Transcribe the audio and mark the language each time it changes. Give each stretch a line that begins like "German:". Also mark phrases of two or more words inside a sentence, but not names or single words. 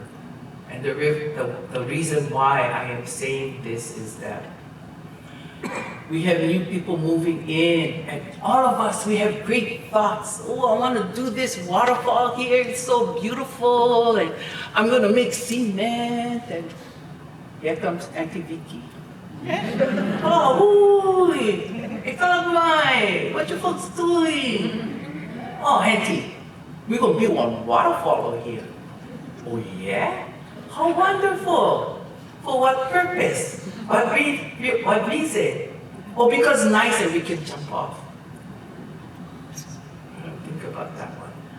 English: And the reason why I am saying this is that we have new people moving in, and all of us, we have great thoughts. Oh, I want to do this waterfall here, it's so beautiful, and I'm going to make cement, and here comes Auntie Vicky. Oh, hui, ikaw mai, what you folks doing? Oh, Auntie, we're going to build one waterfall over here. Oh, yeah? How wonderful! For what purpose? What reason? Oh, because nice and we can jump off. Think about that one.